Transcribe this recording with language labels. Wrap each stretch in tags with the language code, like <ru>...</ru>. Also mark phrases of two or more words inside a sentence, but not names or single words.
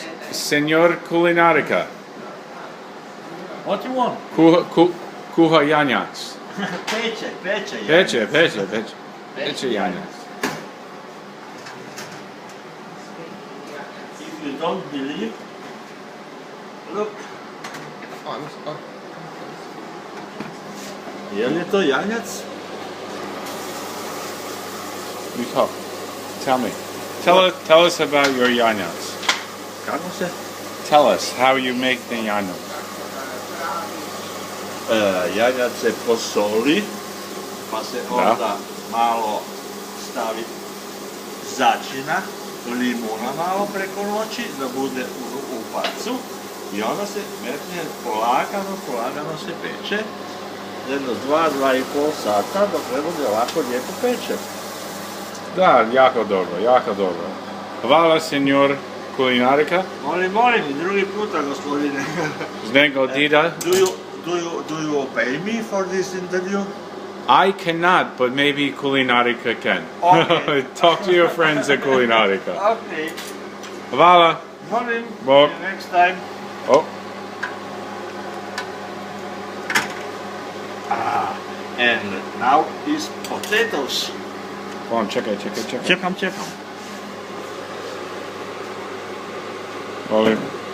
<en>Senor Kulinarika. What you want?</en> <hr>Kuha janjac. Peče. Peče janjac.</hr> <en>If you don't believe, look.</en> <hr>Je li to janjac?</hr> <en>You talk. Tell me. Tell us about your janjac.</en> <hr>Kako se?</hr> <en>Tell us how you make the janjac.</en> <hr>Janjac se posoli, pa se onda malo stavi začina, limuna malo preko noći da bude u pacu i onda se metne polagano se peče jedno 2,5 sata dok ne bude ovako lijepo peče. Da, jako dobro. Hvala, Senor Kulinarika. Molim, i drugi puta, gospodine. Znego Dida.</hr> <en>Do you pay me for this interview? I cannot, but maybe Kulinarika can. Okay. Talk to your friends at Kulinarika. Okay.</en> <hr>Hvala. Molim, Bog.</hr> <en>see you next time. Oh. And now is potatoes. Hold on,</en> <hr>čekaj. Čekam. Molim.</hr>